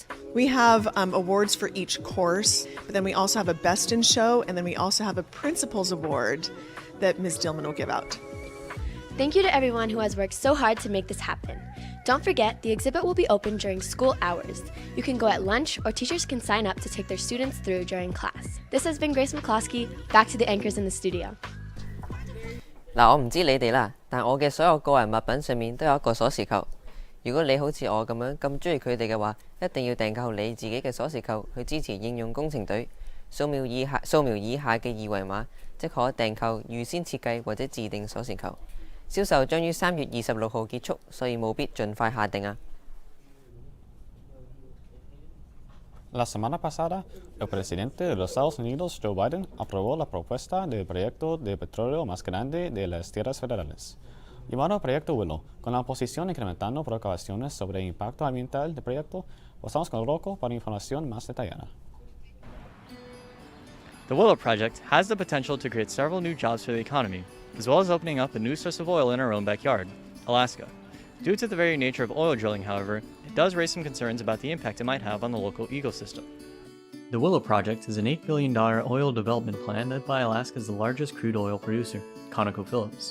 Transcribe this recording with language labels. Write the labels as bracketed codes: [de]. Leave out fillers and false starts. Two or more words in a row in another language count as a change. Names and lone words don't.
[en] We have awards for each course, but then we also have a Best in Show, and then we also have a Principal's Award that Ms. Dillman will give out. Thank you to everyone who has worked so hard to make this happen. Don't forget, the exhibit will be open during school hours. You can go at lunch, or teachers can sign up to take their students through during class. This has been Grace McCloskey. Back to the anchors in the studio. [yue] 嗱，我唔知你哋啦，但我嘅所有個人物品上面都有一個鎖匙扣。如果你好似我咁樣咁中意佢哋嘅話，一定要訂購你自己嘅鎖匙扣去支持應用工程隊。掃描以下嘅二維碼，即可訂購預先設計或者自訂鎖匙扣。銷售將於3月26號結束，所以務必盡快下訂啊！ [es] La semana pasada, el presidente de los Estados Unidos, Joe Biden, aprobó la propuesta del proyecto de petróleo más grande de las tierras federales, llamado Proyecto Willow. Con la oposición incrementando preocupaciones sobre el impacto ambiental del proyecto, pasamos con Rocco para información más detallada. [en] The Willow Project has the potential to create several new jobs for the economy, as well as opening up a new source of oil in our own backyard, Alaska. Due to the very nature of oil drilling, however, it does raise some concerns about the impact it might have on the local ecosystem. The Willow Project is an $8 billion oil development plan led by Alaska's largest crude oil producer, ConocoPhillips.